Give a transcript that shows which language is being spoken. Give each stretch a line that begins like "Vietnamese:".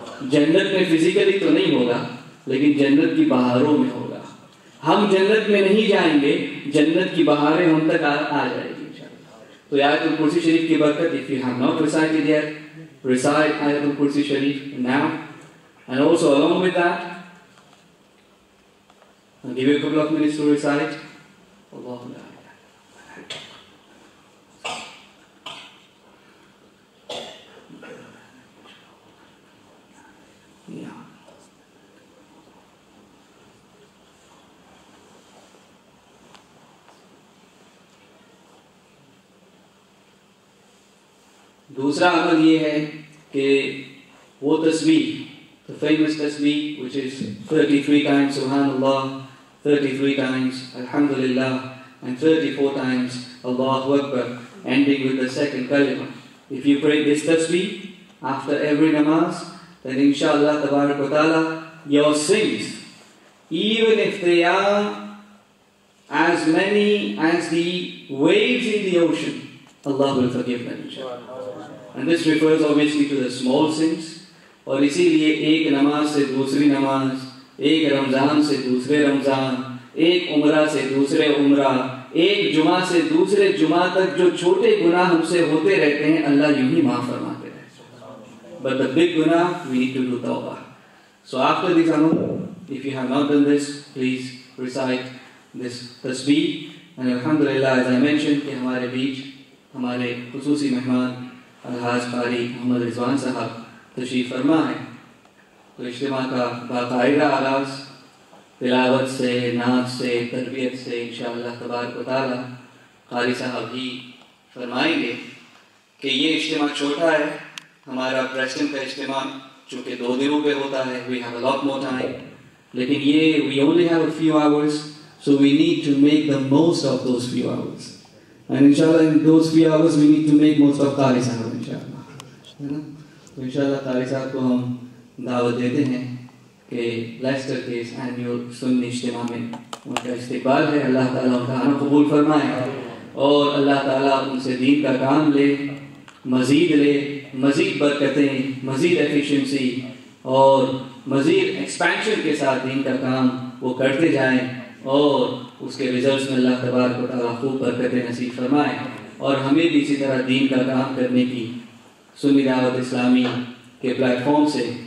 Urdu: جنت میں فزیکلی تو نہیں ہوگا لیکن جنت کی بہاروں میں ہوگا. ہم جنت میں نہیں جائیں گے, جنت کی بہاریں ہم تک آ جائے گی انشاءاللہ. تو آیت الکرسی شریف کی برکت,
English: if you have not recited yet, recite
Urdu: آیت الکرسی شریف
English: now. And also along with that, I'll give you a couple of minutes to recite.
Arabic: Allahu Akbar.
Urdu: دوسرا عمل یہ ہے کہ وہ تسبیح,
English: the famous tasbih which is 33 times Subhanallah, 33 times Alhamdulillah, and 34 times Allahu Akbar, ending with the second kalima. If you pray this tasbih after every namaz, then inshallah tabarak wa ta'ala your sins, even if they are as many as the waves in the ocean, Allah will forgive them, inshallah. And this refers obviously to the small sins.
Urdu: اور اسی لیے ایک نماز سے دوسری نماز, ایک رمضان سے دوسرے رمضان, ایک عمرہ سے دوسرے عمرہ, ایک جمعہ سے دوسرے جمعہ تک جو چھوٹے گناہ ہم سے ہوتے رہتے ہیں اللہ یوں ہی معاف فرماتے ہیں.
English: But the big گناہ we need to do tawbah. So after this amal, if you have not done this, please recite this tasbih. And alhamdulillah, as I mentioned,
Urdu: کہ ہمارے بیچ ہمارے خصوصی مہمان الحاج قاری محمد رضوان صاحب تشریف فرما ہے. تو اجتماع کا باقاعدہ آغاز تلاوت سے, نعت سے, تربیت سے انشاءاللہ تبارک و تعالی قاری صاحب ہی فرمائیں گے کہ یہ اجتماع چھوٹا ہے. ہمارا پریسٹن کا اجتماع چونکہ 2 دنوں پہ ہوتا ہے,
English: we have a lot more time,
Urdu: لیکن یہ
English: we only have a few hours, so we need to make the most of those few hours. And inshallah in those few hours we need to make most of قاری صاحب inshallah.
Urdu: تو انشاءاللہ قاری صاحب کو ہم دعوت دیتے ہیں کہ لیسٹر کے اس اینیول سنی اجتماع میں ان کا استقبال ہے. اللہ تعالیٰ ان کا آنا قبول فرمائے اور اللہ تعالیٰ ان سے دین کا کام لے, مزید برکتیں, مزید ایفیشنسی اور مزید ایکسپینشن کے ساتھ دین کا کام وہ کرتے جائیں اور اس کے ریزلٹس میں اللہ تبارک و تعالیٰ خوب برکتیں نصیب فرمائے اور ہمیں بھی اسی طرح دین کا کام کرنے کی سنی دعوت اسلامی کے پلیٹ فارم سے